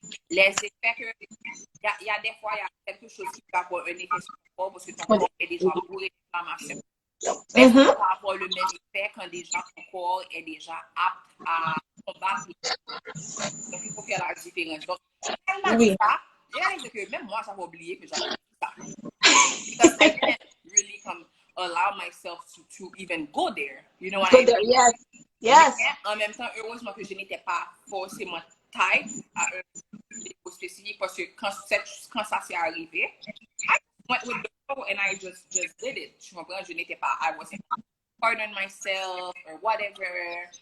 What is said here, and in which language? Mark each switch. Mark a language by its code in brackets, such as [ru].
[fr] Les effets que, il y a des fois, il y a quelque chose qui va avoir un effet sur le corps parce que ton corps est déjà bourré d'inflammation. Mais ça va avoir le même effet quand déjà ton corps est déjà apte à combattre. Donc, il faut faire la différence. Donc, elle m'a dit ça, j'ai réalisé que même moi, j'avais oublié que j'avais dit ça. [en] Because I didn't really allow myself to even go there. You know what I mean? Yes. [fr] Mais en même temps, heureusement que je n'étais pas forcément tied à un niveau spécifique parce que quand ça s'est arrivé, [en] I went with the flow and I just did it. [fr] Tu comprends? Je n'étais pas, [en] I wasn't hard on myself or whatever.